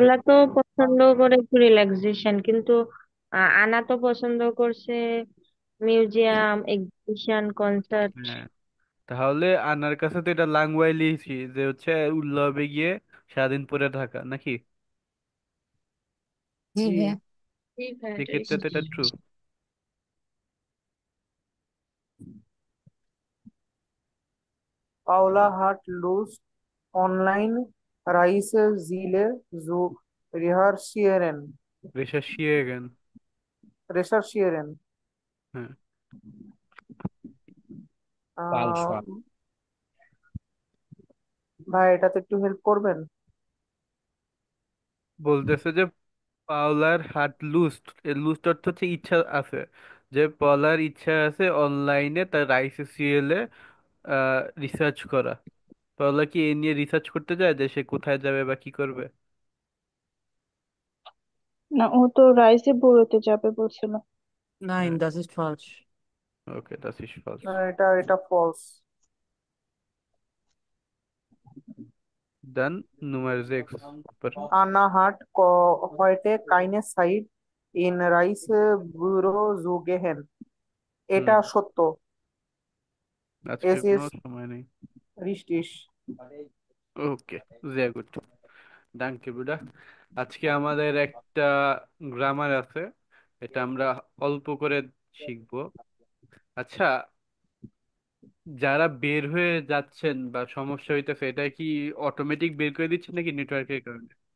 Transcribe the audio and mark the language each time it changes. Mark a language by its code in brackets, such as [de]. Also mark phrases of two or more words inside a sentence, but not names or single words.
[bn] পাওলা তো পছন্দ করে একটু রিল্যাক্সেশন, কিন্তু আনা তো পছন্দ করছে মিউজিয়াম, এক্সিবিশন, কনসার্ট। হ্যাঁ, তাহলে আনার কাছে তো এটা লাংওয়াইলি যে হচ্ছে উল্লবে গিয়ে সারাদিন পড়ে থাকা নাকি? জি জি। ভাইয়া। জি ভাই, এটাই সেক্ষেত্রে তো এটা ট্রু। [de] Paula hat Lust, online Reisziele zu recherchieren. রেশাশিয়েগেন। Recherchieren. [bn] হ্যাঁ। আহ, ভাই এটাতে একটু হেল্প করবেন? বলতেছে যে পাওলার [de] hat Lust, [bn] এর লুস্ট অর্থ হচ্ছে ইচ্ছা আছে, যে পলার ইচ্ছা আছে অনলাইনে তার [de] Reiseziele [bn] রিসার্চ করা। পাওলা কি এ নিয়ে রিসার্চ করতে যায় যে সে কোথায় যাবে বা কি করবে? না, ও তো রাইসে বুড়োতে যাবে বলছিল। [de] Nein, das ist falsch. [en] okay, that's is false. [bn] না, এটা ফলস। [de] Dann Nummer 6. Super. Anna hat heute keine Zeit in Reisebüro zu gehen. [bn] হুম, এটা সত্য। আজকে [de] Es [bn] কোনো [de] ist [bn] সময় নেই। [de] richtig. [bn] ওকে, [de] sehr gut. Danke Buda. [bn] আজকে আমাদের একটা গ্রামার আছে, এটা আমরা অল্প করে শিখবো। আচ্ছা, যারা বের হয়ে যাচ্ছেন বা সমস্যা হইতেছে, এটা কি অটোমেটিক বের করে দিচ্ছে নাকি নেটওয়ার্কের কারণে?